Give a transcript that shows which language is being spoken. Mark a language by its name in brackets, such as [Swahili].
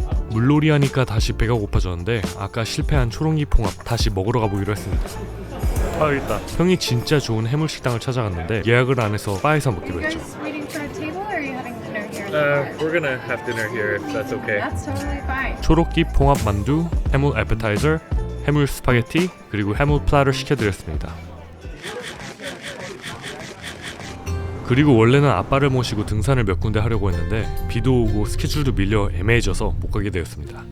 [Korean] 물놀이 하니까 다시 배가 고파졌는데 아까 실패한 초록잎 홍합 다시 먹으러 가보기로 했습니다. 아 여기 있다. 형이 진짜 좋은 해물 식당을 찾아갔는데 예약을 안 해서 바에서 먹기로 했죠. [English] Waiting for a table, or are you having dinner here? We're gonna have dinner here if that's okay. That's totally fine. [Korean] 초록잎 홍합 만두, 해물 애프타이저, 해물 스파게티, 그리고 해물 플라를 시켜드렸습니다. 그리고 원래는 아빠를 모시고 등산을 몇 군데 하려고 했는데 비도 오고 스케줄도 밀려 애매해져서 못 가게 되었습니다.